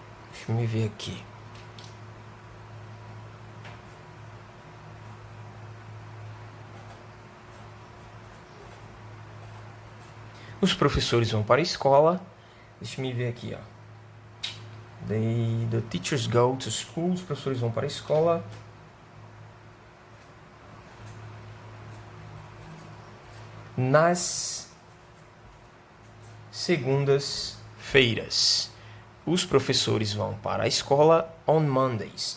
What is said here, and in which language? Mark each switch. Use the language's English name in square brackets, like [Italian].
[Portuguese] Deixa eu me ver aqui. Os professores vão para a escola. Deixa eu me ver aqui, ó. [English] The teachers go to school. [Portuguese] Os professores vão para a escola. Nas segundas-feiras. Os professores vão para a escola [English] on Mondays.